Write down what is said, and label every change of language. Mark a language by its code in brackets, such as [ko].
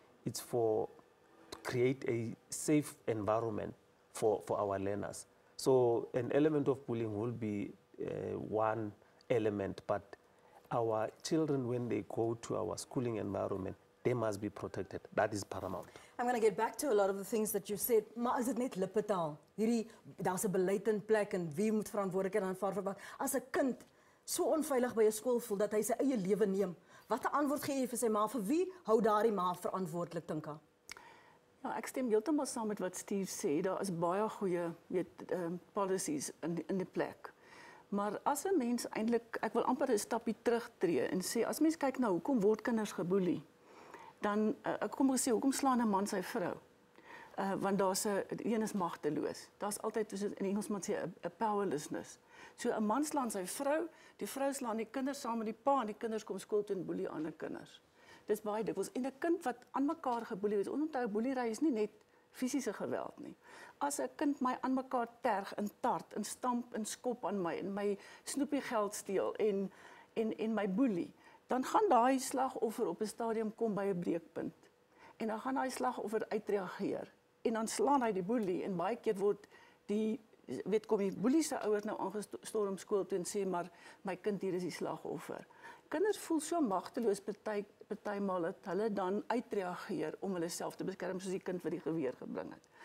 [en] It's to create a safe environment for our learners. So an element of bullying will be one element, but our children, when they go to our schooling environment, they must be protected. That is paramount. I'm going to get back to a lot of the things that you said, [af] maar is dit net lippetaal? Daar's 'n beleid in plek en wie moet verantwoordelikheid aanvaar vir wat? As 'n kind so onveilig by 'n skool voel dat hy sy eie lewe neem, watter antwoord gee jy vir sy ma? Vir wie hou daardie ma verantwoordelik, dink jy? Ja, ek stem heeltemal saam met wat Steve sê. Daar is baie goeie policies in die plek. Maar as 'n mens eintlik, ek wil amper 'n stapie terugtreë en sê, as mens kyk na hoekom word kinders geboelie, dan kom ons sê, hoekom slaan 'n man sy vrou? Want daar's 'n een is magteloos. Daar's altyd, soos in Engels moet sê, 'n powerlessness. So 'n man slaan sy vrou, die vrou slaan die kinders saam met die pa en die kinders kom skool toe en boelie ander kinders. Dis baie dikwels. En 'n kind wat aan mekaar geboelie word, onthou boeliery is nie net fisiese geweld nie. As 'n kind my aan mekaar terg en tart en stamp en skop aan my en my snoepie geld steel en my boelie, dan gaan daai slagoffer op 'n stadium kom by 'n breekpunt. En dan gaan daai slagoffer uitreageer. En dan slaan hy die boelie en baie keer word kom die boelie se ouers nou aangestorm skool toe en sê maar my kind hier is die slagoffer. Kinders voel so magteloos partymal dat hulle dan uitreageer om hulle self te beskerm soos die kind wat die geweer gebring het.